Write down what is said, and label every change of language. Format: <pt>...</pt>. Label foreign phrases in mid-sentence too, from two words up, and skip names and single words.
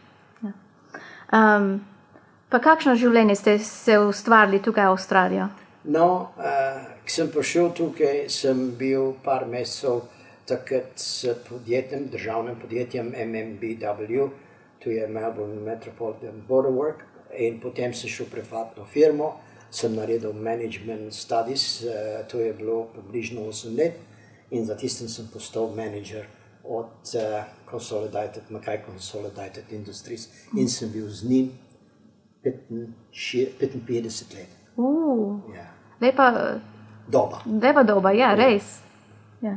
<sl>Pa kakšno življenje ste se ustvarili tukaj v Avstralijo? No, ko sem prišel tukaj, sem bil par mesecev takrat s podjetjem, državnim podjetjem MMBW, to je Melbourne Metropolitan Border Work, in potem sem šel privatno firmo, sem naredil</sl> <en>management studies,</en> <sl>to je bilo približno 8 let, in za tistem sem postal manager od Mackay Consolidated Industries in sem bil z njim 55 let. Ja. Lepa doba, ja, res. Ja.</sl>